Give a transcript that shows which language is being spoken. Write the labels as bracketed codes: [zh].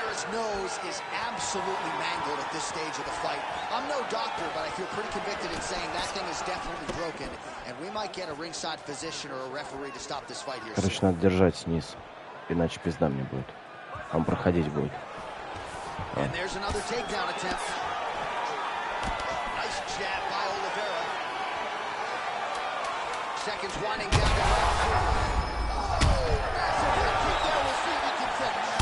[en] Nose is absolutely mangled at this stage of the fight. I'm no doctor, but I feel pretty convicted in saying that thing is definitely broken, and we might get a ringside physician or a referee to stop this fight here. [ru] Короче, надо держать низ, иначе пизда мне будет. Он проходить будет. [en] And there's another takedown attempt. Nice jab by Oliveira. Seconds winding down to round 3. Oh, massive head kick there. We'll see if he can finish.